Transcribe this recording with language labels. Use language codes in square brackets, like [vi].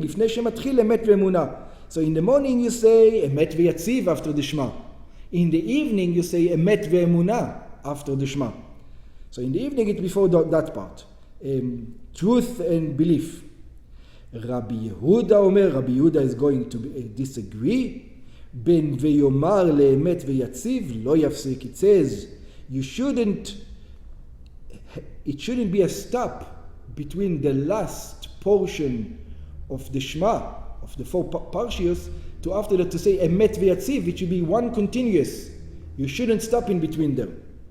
[he] לפני שמתחיל אמת ואמונה. [en] So in the morning you say אמת ויציב after the Shema. In the evening you say אמת ואמונה after the Shema. So in the evening it's before that part. Truth and belief. Rabbi Yehuda אומר, Rabbi Yehuda is going to disagree. [he] בין ויאמר לאמת ויציב לא יפסיק. [en] It says it shouldn't be a stop between the last portion of the Shema, of the four parshios, to after that to say emet v'yatziv. It should be one continuous. You shouldn't stop in between them.